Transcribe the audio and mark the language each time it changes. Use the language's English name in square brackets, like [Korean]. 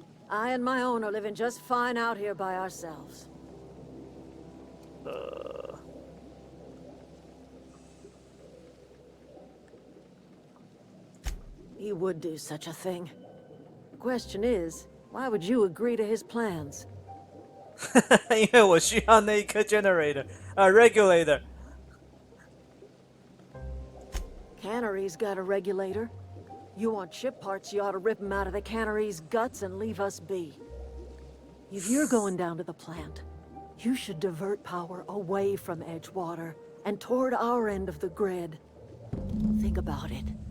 [English] I and my own are living just fine out here by ourselves. He would do such a thing. The question is, why would you agree to his plans? [Chinese] 因为我需要那一颗 regulator。 [English] Cannery's got a regulator. You want ship parts, you ought to rip them out of the cannery's guts and leave us be. If you're going down to the plant, you should divert power away from Edgewater and toward our end of the grid. Think about it.